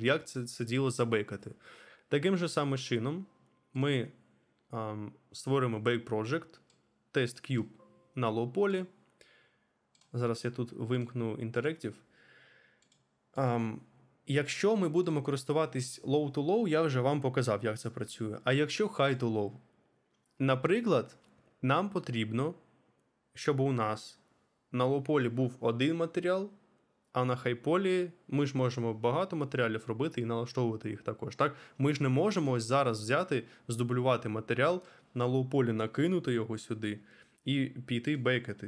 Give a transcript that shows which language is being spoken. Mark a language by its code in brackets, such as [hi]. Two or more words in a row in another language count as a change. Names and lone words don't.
[uk] Як це діло забейкати? Таким же самим чином ми створимо Bake Project, Test Cube на low-полі. Зараз я тут вимкну Interactive. Якщо ми будемо користуватись low-to-low, я вже вам показав, як це працює. А якщо high-to-low? Наприклад, нам потрібно, щоб у нас на low-полі був один матеріал, а на high-полі ми ж можемо багато матеріалів робити і налаштовувати їх також. Так? Ми ж не можемо ось зараз взяти, здублювати матеріал, на low-полі накинути його сюди і піти бейкати.